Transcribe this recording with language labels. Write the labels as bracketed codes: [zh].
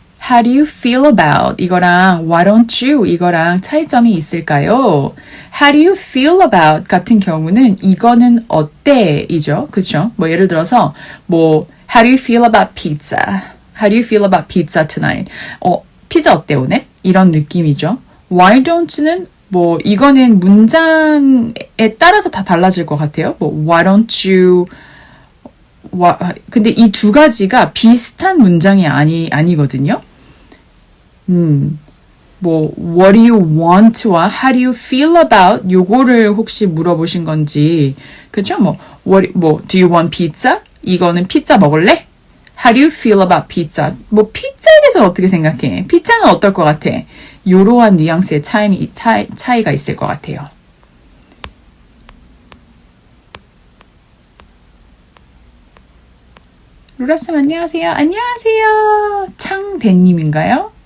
[en] How do you feel about [ko] 이거랑 [en] why don't you [ko] 이거랑 차이점이 있을까요? [en] How do you feel about [ko] 같은 경우는 이거는 어때? 이죠. 그쵸? 뭐 예를 들어서 뭐 [en] How do you feel about pizza? How do you feel about pizza tonight? [ko] 피자 어때 오늘? 이런 느낌이죠. Why don't는 뭐 이거는 문장에 따라서 다 달라질 것 같아요. 뭐 [en] why don't you [ko] 근데 이 두 가지가 비슷한 문장이 아니거든요. [en] 뭐 what do you want와 how do you feel about [ko] 요거를 혹시 물어보신 건지 그렇죠? 뭐 [en] do you want pizza? [ko] 이거는 피자 먹을래? [en] How do you feel about pizza? [ko] 뭐 피자에 대해서 어떻게 생각해? 피자는 어떨 것 같아? 요러한 뉘앙스의 차이가 있을 것 같아요. 루라쌤 안녕하세요. 안녕하세요. 창배님인가요?